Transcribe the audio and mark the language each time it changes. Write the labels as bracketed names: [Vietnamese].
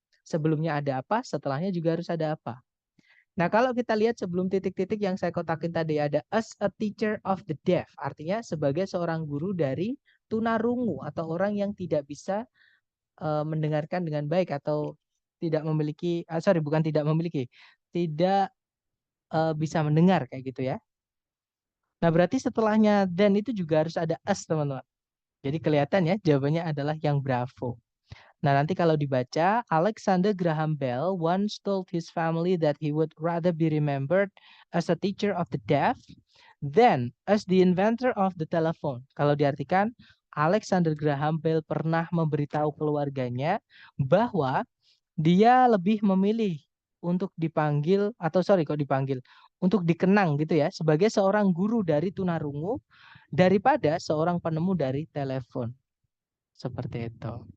[Indonesian] Sebelumnya ada apa, setelahnya juga harus ada apa. Nah, kalau kita lihat sebelum titik-titik yang saya kotakin tadi ada [English] as a teacher of the deaf, [Indonesian] artinya sebagai seorang guru dari tunarungu atau orang yang tidak bisa mendengarkan dengan baik atau tidak memiliki, sorry bukan tidak memiliki, tidak bisa mendengar kayak gitu ya. Nah, berarti setelahnya then itu juga harus ada as, teman-teman. Jadi kelihatan ya jawabannya adalah yang bravo. Nah, nanti kalau dibaca, [English] Alexander Graham Bell once told his family that he would rather be remembered as a teacher of the deaf than as the inventor of the telephone. [Indonesian] Kalau diartikan, Alexander Graham Bell pernah memberitahu keluarganya bahwa dia lebih memilih untuk dipanggil, atau sorry kok dipanggil, untuk dikenang gitu ya, sebagai seorang guru dari tunarungu daripada seorang penemu dari telepon. Seperti itu.